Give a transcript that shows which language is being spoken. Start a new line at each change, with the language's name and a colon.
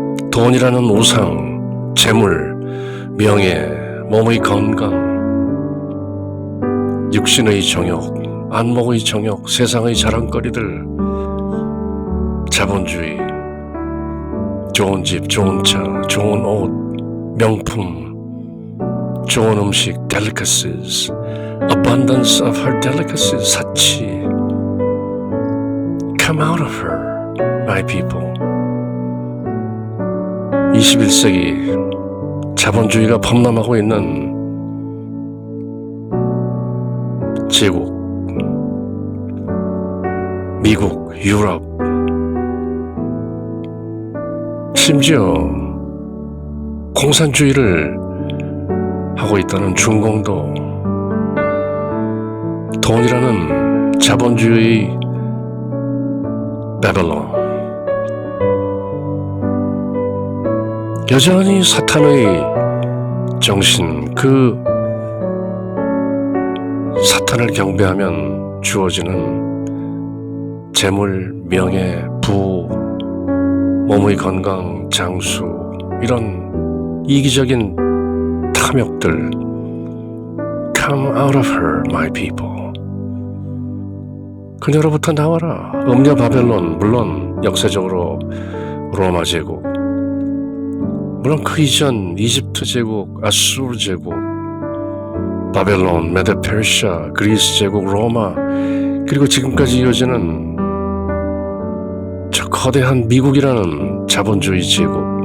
Korean: 돈이라는 우상, 재물, 명예, 몸의 건강, 육신의 정욕, 안목의 정욕, 세상의 자랑거리들, 자본주의, 좋은 집, 좋은 차, 좋은 옷, 명품, 좋은 음식,
English: delicacies, abundance of her delicacies,
Korean: 사치.
English: Come out of her, my people.
Korean: 21세기 자본주의가 범람하고 있는 제국, 미국, 유럽, 심지어 공산주의를 하고 있다는 중공도 돈이라는 자본주의 바벨론, 여전히 사탄의 정신, 그 사탄을 경배하면 주어지는 재물, 명예, 부, 몸의 건강, 장수, 이런 이기적인 탐욕들.
English: Come out of her, my people.
Korean: 그녀로부터 나와라. 음녀 바벨론, 물론 역사적으로 로마 제국, 물론 그 이전 이집트 제국, 아수르 제국, 바벨론, 메데 페르시아, 그리스 제국, 로마, 그리고 지금까지 이어지는 저 거대한 미국이라는 자본주의 제국.